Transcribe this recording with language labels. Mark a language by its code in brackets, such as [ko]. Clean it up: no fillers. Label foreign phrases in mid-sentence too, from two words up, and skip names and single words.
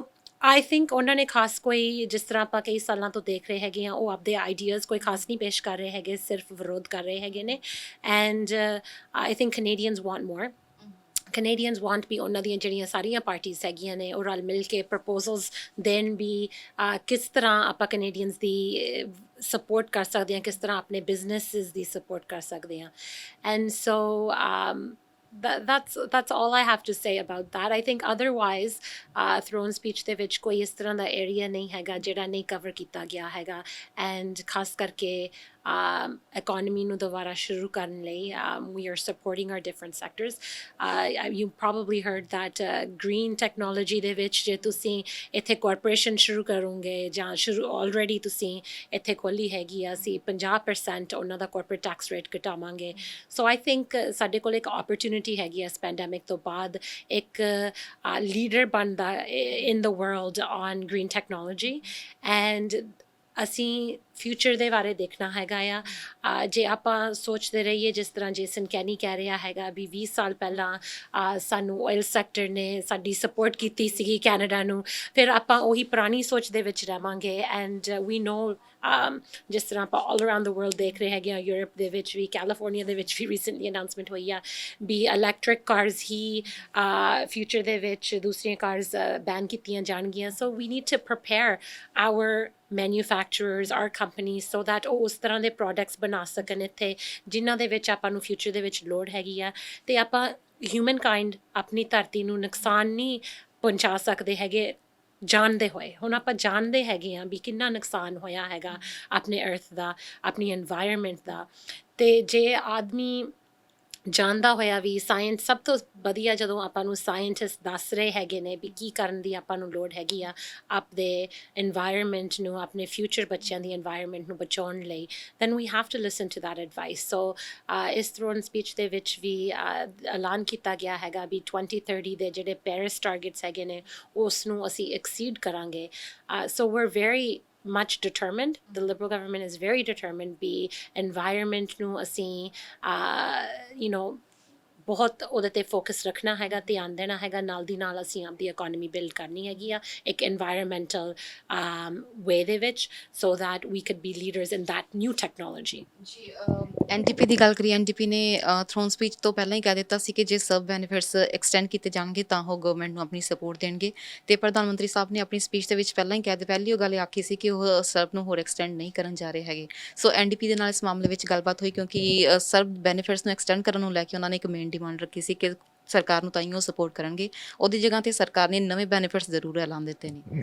[en] so I think [pa] ਉਹਨਾਂ ਨੇ ਖਾਸ ਕੋਈ ਜਿਸ ਤਰ੍ਹਾਂ ਆਪਾਂ ਕਈ ਸਾਲਾਂ ਤੋਂ ਦੇਖ ਰਹੇ ਹੈਗੇ ਆ ਉਹ ਆਪਦੇ ਆਈਡੀਆਜ਼ ਕੋਈ ਖਾਸ ਨਹੀਂ ਪੇਸ਼ ਕਰ ਰਹੇ ਹੈਗੇ ਸਿਰਫ ਵਿਰੋਧ ਕਰ ਰਹੇ ਹੈਗੇ ਨੇ [en] and I think Canadians want more Canadians want [pa] ਵੀ ਉਹਨਾਂ ਦੀਆਂ ਜਿਹੜੀਆਂ ਸਾਰੀਆਂ ਪਾਰਟੀਆਂ ਹੈਗੀਆਂ ਨੇ ਉਹ ਰਲ ਮਿਲ ਕੇ ਪ੍ਰਪੋਜ਼ਲਸ ਦੇਣ ਵੀ ਕਿਸ ਤਰ੍ਹਾਂ ਆਪਾਂ ਕੈਨੇਡੀਅਨਸ ਦੀ ਸਪੋਰਟ ਕਰ ਸਕਦੇ ਹਾਂ ਕਿਸ ਤਰ੍ਹਾਂ ਆਪਣੇ ਬਿਜ਼ਨੈਸਿਸ ਦੀ ਸਪੋਰਟ ਕਰ ਸਕਦੇ ਹਾਂ [en] and so that's all I have to say about that. I think otherwise throne speech [pa] ਦੇ ਵਿੱਚ ਕੋਈ ਇਸ ਤਰ੍ਹਾਂ ਦਾ ਏਰੀਆ ਨਹੀਂ ਹੈਗਾ ਜਿਹੜਾ ਨਹੀਂ ਕਵਰ ਕੀਤਾ ਗਿਆ ਹੈਗਾ ਐਂਡ ਖਾਸ ਕਰਕੇ economy ਨੂੰ ਦੁਬਾਰਾ ਸ਼ੁਰੂ ਕਰਨ ਲਈ [en] we are supporting our different sectors. You probably heard that green technology [pa] ਦੇ ਵਿੱਚ ਜੇ ਤੁਸੀਂ ਇੱਥੇ corporation ਸ਼ੁਰੂ ਕਰੋਗੇ ਜਾਂ ਸ਼ੁਰੂ already ਤੁਸੀਂ ਇੱਥੇ ਖੋਲ੍ਹੀ ਹੈਗੀ ਆ ਅਸੀਂ 50% ਉਹਨਾਂ ਦਾ [en] corporate tax rate [pa] ਘਟਾਵਾਂਗੇ ਸੋ [en] I think [pa] ਸਾਡੇ ਕੋਲ ਇੱਕ opportunity ਹੈਗੀ ਆ ਇਸ pandemic ਤੋਂ ਬਾਅਦ ਇੱਕ leader ਬਣਦਾ [en] in the world on green technology and [pa] ਅਸੀਂ ਫਿਊਚਰ ਦੇ ਬਾਰੇ ਦੇਖਣਾ ਹੈਗਾ ਆ ਜੇ ਆਪਾਂ ਸੋਚਦੇ ਰਹੀਏ ਜਿਸ ਤਰ੍ਹਾਂ ਜੇਸਨ ਕੈਨੀ ਕਹਿ ਰਿਹਾ ਹੈਗਾ ਵੀ 20 ਸਾਲ ਪਹਿਲਾਂ ਸਾਨੂੰ ਆਇਲ ਸੈਕਟਰ ਨੇ ਸਾਡੀ ਸਪੋਰਟ ਕੀਤੀ ਸੀਗੀ ਕੈਨੇਡਾ ਨੂੰ ਫਿਰ ਆਪਾਂ ਉਹੀ ਪੁਰਾਣੀ ਸੋਚ ਦੇ ਵਿੱਚ ਰਹਾਂਗੇ [en] and we know [pa] ਜਿਸ ਤਰ੍ਹਾਂ ਆਪਾਂ [en] all around the world [pa] ਦੇਖ ਰਹੇ ਹੈਗੇ ਆ ਯੂਰਪ ਦੇ ਵਿੱਚ ਵੀ ਕੈਲੀਫੋਰਨੀਆ ਦੇ ਵਿੱਚ ਵੀ ਰੀਸੈਂਟਲੀ ਅਨਾਊਂਸਮੈਂਟ ਹੋਈ ਆ ਵੀ [en] electric cars [pa] ਹੀ ਫਿਊਚਰ ਦੇ ਵਿੱਚ ਦੂਸਰੀਆਂ ਕਾਰਸ ਬੈਨ ਕੀਤੀਆਂ ਜਾਣਗੀਆਂ [en] so we need to prepare our manufacturers our companies so that [pa] ਉਹ ਉਸ ਤਰ੍ਹਾਂ ਦੇ ਪ੍ਰੋਡਕਟਸ ਬਣਾ ਸਕਣ ਇੱਥੇ ਜਿਨ੍ਹਾਂ ਦੇ ਵਿੱਚ ਆਪਾਂ ਨੂੰ ਫਿਊਚਰ ਦੇ ਵਿੱਚ ਲੋੜ ਹੈਗੀ ਆ ਅਤੇ ਆਪਾਂ [en] human kind [pa] ਆਪਣੀ ਧਰਤੀ ਨੂੰ ਨੁਕਸਾਨ ਨਹੀਂ ਪਹੁੰਚਾ ਸਕਦੇ ਹੈਗੇ ਜਾਣਦੇ ਹੋਏ ਹੁਣ ਆਪਾਂ ਜਾਣਦੇ ਹੈਗੇ ਹਾਂ ਵੀ ਕਿੰਨਾ ਨੁਕਸਾਨ ਹੋਇਆ ਹੈਗਾ ਆਪਣੇ ਅਰਥ ਦਾ ਆਪਣੀ ਐਨਵਾਇਰਨਮੈਂਟ ਦਾ ਅਤੇ ਜੇ ਆਦਮੀ ਜਾਣਦਾ ਹੋਇਆ ਵੀ ਸਾਇੰਸ ਸਭ ਤੋਂ ਵਧੀਆ ਜਦੋਂ ਆਪਾਂ ਨੂੰ ਸਾਇੰਟਿਸਟ ਦੱਸ ਰਹੇ ਹੈਗੇ ਨੇ ਵੀ ਕੀ ਕਰਨ ਦੀ ਆਪਾਂ ਨੂੰ ਲੋੜ ਹੈਗੀ ਆ ਆਪਦੇ এনवायरमेंट ਨੂੰ ਆਪਣੇ ਫਿਊਚਰ ਬੱਚਿਆਂ ਦੀ এনवायरमेंट ਨੂੰ ਬਚਾਉਣ ਲਈ [en] then we have to listen to that advice so [pa] ਇਸ [en] throne speech [pa] ਦੇ ਵਿੱਚ ਵੀ ਐਲਾਨ ਕੀਤਾ ਗਿਆ ਹੈਗਾ ਵੀ 2030 ਦੇ ਜਿਹੜੇ ਪੈਰਿਸ ਟਾਰਗੇਟਸ ਹੈਗੇ ਨੇ ਉਸ ਨੂੰ ਅਸੀਂ ਐਕਸੀਡ ਕਰਾਂਗੇ [en] so we're very much determined. The Liberal government is very determined be environment [pa] ਨੂੰ ਅਸੀਂ ਬਹੁਤ ਉਹਦੇ 'ਤੇ ਫੋਕਸ ਰੱਖਣਾ ਹੈਗਾ ਧਿਆਨ ਦੇਣਾ ਹੈਗਾ ਨਾਲ ਦੀ ਨਾਲ ਅਸੀਂ ਆਪਦੀ ਇਕੋਨਮੀ ਬਿਲਡ ਕਰਨੀ ਹੈਗੀ ਆ ਇੱਕ [en] environmental way [pa] ਦੇ ਵਿੱਚ [en] so that we could be leaders in that new technology. [pa] ਜੀ ਐਨਡੀਪੀ ਦੀ ਗੱਲ ਕਰੀਏ ਐਨਡੀਪੀ ਨੇ [en] throne speech [pa] ਤੋਂ ਪਹਿਲਾਂ ਹੀ ਕਹਿ ਦਿੱਤਾ ਸੀ ਕਿ ਜੇ ਸਬ ਬੈਨੀਫਿਟਸ ਐਕਸਟੈਂਡ ਕੀਤੇ ਜਾਣਗੇ ਤਾਂ ਉਹ ਗਵਰਨਮੈਂਟ ਨੂੰ ਆਪਣੀ ਸਪੋਰਟ ਦੇਣਗੇ ਅਤੇ ਪ੍ਰਧਾਨ ਮੰਤਰੀ ਸਾਹਿਬ ਨੇ ਆਪਣੀ ਸਪੀਚ ਦੇ ਵਿੱਚ ਪਹਿਲਾਂ ਹੀ ਪਹਿਲੀ ਉਹ ਗੱਲ ਆਖੀ ਸੀ ਕਿ ਉਹ ਸਰਬ ਨੂੰ ਹੋਰ ਐਕਸਟੈਂਡ ਨਹੀਂ ਕਰਨ ਜਾ ਰਹੇ ਹੈਗੇ ਸੋ ਐਨਡੀਪੀ ਦੇ ਨਾਲ ਇਸ ਮਾਮਲੇ ਵਿੱਚ ਗੱਲਬਾਤ ਹੋਈ ਕਿਉਂਕਿ ਸਰਬ ਬੈਨੀਫਿਟਸ ਨੂੰ ਐਕਸਟੈਂਡ ਕਰਨ ਨੂੰ ਲੈ ਕੇ ਉਹਨਾਂ ਨੇ ਇੱਕ [en] main demand [pa] ਰੱਖੀ ਸੀ ਕਿ ਸਰਕਾਰ ਨੂੰ ਤਾਂ ਹੀ ਉਹ ਸਪੋਰਟ ਕਰਨਗੇ ਉਹਦੀ ਜਗ੍ਹਾ 'ਤੇ ਸਰਕਾਰ ਨੇ ਨਵੇਂ ਬੈਨੀਫਿਟਸ ਜ਼ਰੂਰ ਐਲਾਨ ਦਿੱਤੇ ਨੇ